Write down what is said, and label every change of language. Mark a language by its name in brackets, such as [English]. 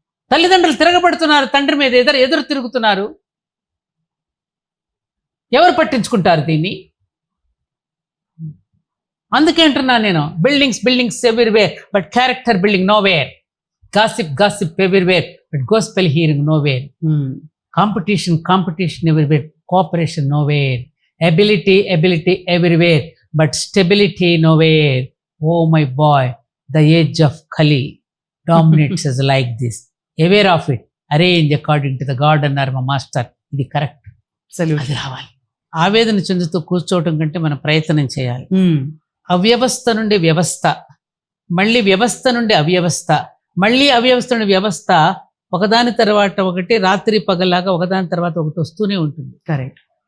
[Telugu] తల్లిదండ్రులు తిరగబడుతున్నారు, తండ్రి మీద ఎదురు తిరుగుతున్నారు. ఎవరు పట్టించుకుంటారు దీన్ని? అందుకే అంటున్నా నేను, [English] Buildings everywhere but character building nowhere. Gossip everywhere, but gospel hearing nowhere. Competition everywhere, cooperation nowhere. Ability everywhere, but stability nowhere. Oh my boy, the age of Kali dominates us like this. Aware of it, arrange according to the God and our master. [Telugu] ఇది correct. అది రావాలి. ఆవేదన చెందుతూ కూర్చోవటం కంటే మనం ప్రయత్నం చేయాలి. అవ్యవస్థ నుండి వ్యవస్థ, మళ్ళీ వ్యవస్థ నుండి అవ్యవస్థ, మళ్ళీ అవ్యవస్థ నుండి వ్యవస్థ, ఒకదాని తర్వాత ఒకటి, రాత్రి పగలాగా ఒకదాని తర్వాత ఒకటి వస్తూనే ఉంటుంది. కరెక్ట్.